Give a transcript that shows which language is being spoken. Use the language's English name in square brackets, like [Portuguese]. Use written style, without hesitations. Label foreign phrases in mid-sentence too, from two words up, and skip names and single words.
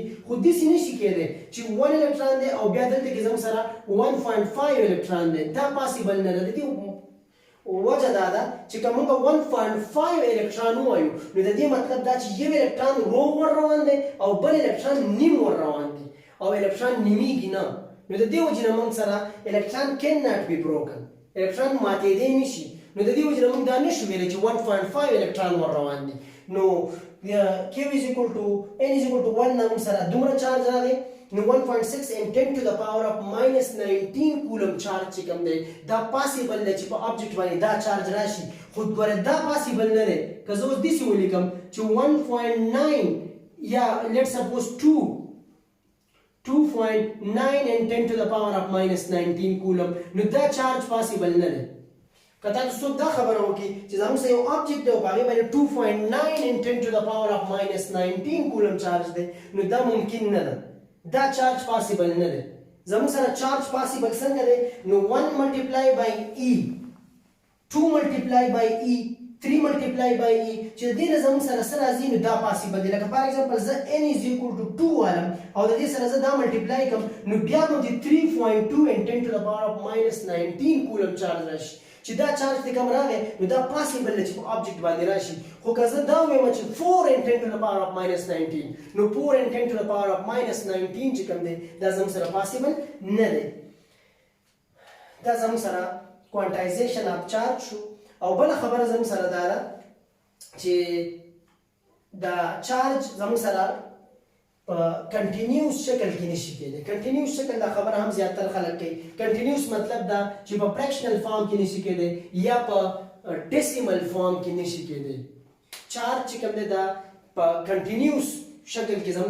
[Pashto] خو داسې نشي کېدی چې 1 الکترون دی او بیا دلته کې زموږ سره 1.5 الکترون دی دا پاسیبل نه ده د دې وجه دا ده چې که موږ 1.5 الکترون ووایو نو د دې مطلب دا چې یو الکترون روغ ور روان دی او بل الکترون نیم ور روان دی او الکترون نیمیږي نه نو د دې وجې نه موږ سره الکترون [English] can not be broken [Pashto] الکترون ماتېدی نشي نو د دې وجې نه موږ دا نشو ویلی چې 1.5 الکترون ور روان دی نو [English] Q is equal to N is equal to 1 [Pashto] نه موږ سره دومره چارج راغی نو [English] 1.6 and 10 to the power of minus 19 [Pashto] کولم چارج چې کوم دی دا پاسیبل دی چې په آبجیکټ باندې دا چارج راشي خو ګوره دا پاسیبل نه دی که زه اوس داسې ولیکم چې 1.9 یا [English] let suppose 2.9 and 10 to the power of minus 19 [Pashto] کولم نو دا چارج پاسیبل نه دی که تاسو څوک دا خبره وکړي چې زموږ سره یو آبجیکټ دی او په هغې باندې [English] 2.9 and 10 to the power of minus 19 [Pashto] کولم چارج دی نو دا ممکن نه ده دا چارج پاسیبل نه دی زموږ سره چارج پاسیبل څنګه دی نو [English] 1 multiply by E 2 multiply by E 3 multiply by E [Pashto] چې د دې نه زموږ سره څه راځي نو دا پاسیبل دی لکه [English] for example [Pashto] زه [English] N is equal to 2 [Pashto] والم او د دې سره زه دا ملټیپلای کوم نو بیا به د [English] 3.2 and 10 to the power of minus 19 [Pashto] کولم چارج راشي چې دا چارج ته کوم راغی نو دا پاسیبل دی چې په آبجیکټ باندې راشي خو که زه دا ووایم چې [English] 4 and 10 to the power of minus 19 [Pashto] نو [English] 4 and 10 to the power of minus 19 [Pashto] چې کوم دی دا زموږ سره پاسیبل نه دی دا زموږ سره [English] quantization of charge [Pashto] شو او بله خبره زموږ سره دا ده چې دا چارج زموږ سره په کنټینیوس شکل کې نشي کېدی کنټینیوس شکل دا خبره هم زیاتره خلک کوي کنټینیوس مطلب دا چې په [English] fractional form [Pashto] کې نشي کېدی یا په [English] decimal form [Pashto] کې نشي کېدی چارج چې کوم دی دا په کنټینیوس شکل کې زموږ